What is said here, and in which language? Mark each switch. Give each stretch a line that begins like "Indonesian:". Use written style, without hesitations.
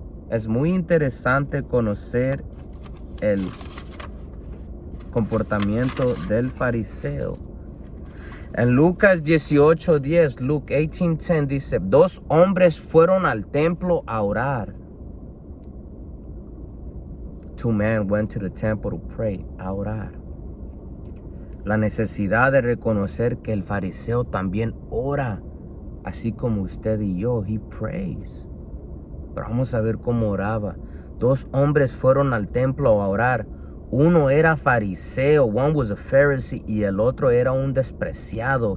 Spanish: Es muy interesante conocer el comportamiento del fariseo. En Lucas 18:10, Luke 18:10 dice, 2 hombres fueron al templo a orar.
English: 2 men went to the temple to pray,
Spanish: a orar. La necesidad de reconocer que el fariseo también ora, así como usted y yo,
English: he prays.
Spanish: Pero vamos a ver cómo oraba. 2 hombres fueron al templo a orar. Uno era fariseo,
English: one was a Pharisee,
Spanish: y el otro era un despreciado.